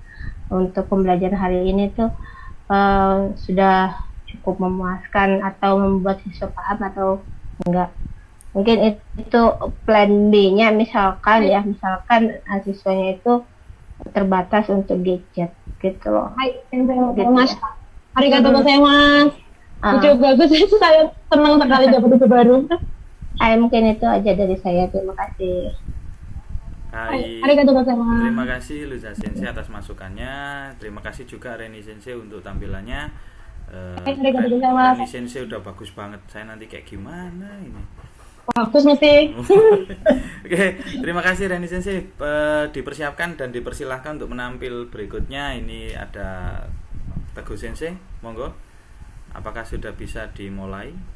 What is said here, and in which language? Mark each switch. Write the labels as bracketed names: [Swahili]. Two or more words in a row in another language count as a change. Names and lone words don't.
[Indonesian] Untuk pembelajaran hari ini tuh sudah cukup memuaskan atau membuat siswa paham atau enggak. Mungkin itu plan B-nya, misalkan siswanya itu terbatas untuk gadget gitu loh. Hai, Gitu Mas. ya. [Japanese] ありがとうございます. [Indonesian] Ide bagus, saya senang sekali dapat ide baru. Mungkin itu aja dari saya. Terima kasih. Hai. [Japanese] ありがとうございます. [Indonesian] Terima kasih Luza Sensei atas masukannya. Terima kasih juga Reni Sensei untuk tampilannya. [Japanese] ありがとうございます. [Indonesian] Reni Sensei udah bagus banget. Saya nanti kayak gimana ini? Bagus mesti. Oke, terima kasih Reni Sensei. Dipersiapkan dan dipersilahkan untuk menampil berikutnya. Ini ada Teguh Sensei, monggo. Apakah sudah bisa dimulai?